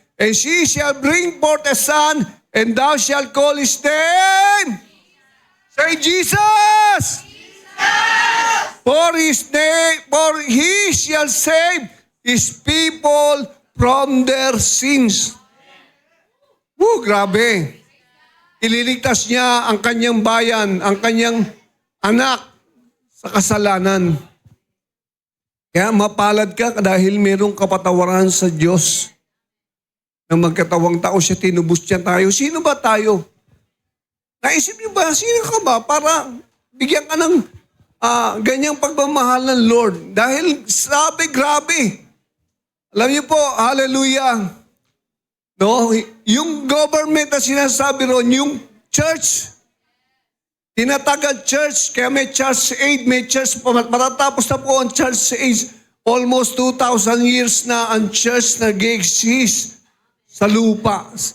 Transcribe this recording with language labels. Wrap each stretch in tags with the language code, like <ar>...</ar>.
<en>And she shall bring forth a son, and thou shalt call his name. Say, Jesus! For he shall save his people from their sins.</en> <tl>Grabe. Ililigtas niya ang kanyang bayan, ang kanyang anak sa kasalanan. Kaya mapalad ka dahil mayroong kapatawaran sa Diyos. Nang magkatawang tao siya, tinubos niya tayo. Sino ba tayo? Naisip niyo ba, sino ka ba para bigyan ka ng ganyang pagmamahal ng Lord? Dahil sabi, grabe. Alam niyo po, hallelujah. No, yung government na sinasabi ron, yung church, tinatagal church, kaya may church aid, may church, matatapos na po ang church aid. Almost 2,000 years na ang church nag-exist sa lupa.</tl>